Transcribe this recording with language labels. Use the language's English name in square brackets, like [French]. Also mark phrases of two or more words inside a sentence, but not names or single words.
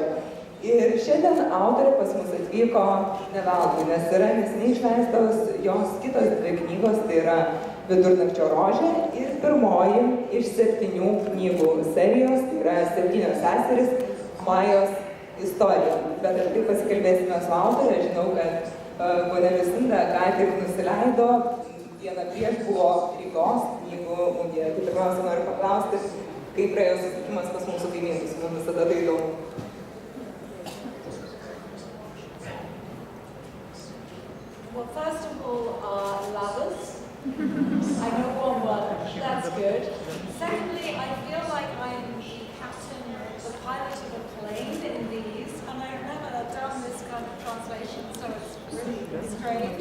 [Lithuanian] Ir šiandien autorė pas mus atvyko ne veltui, nes yra neseniai išleistos jos kitos dvi knygos, tai yra Vidurnakčio rožė ir pirmoji iš 7 knygų serijos, tai yra 7 seserys Majos istorija. Bet apie tai pasikalbėsime su autorė. Žinau, kad ponia Lucinda ką tik nusileido, dieną prieš buvo Rygos knygų mugėje. Tai pirmiausia noriu paklausti, kaip praėjo susitikimas pas mūsų kaimynus, mums visada tai įdomu. [English] Well, first of all, lovers. I know one word, that's good. Secondly, I feel like I'm the captain, the pilot of a plane in these, and I've never done this kind of translation, so it's really strange.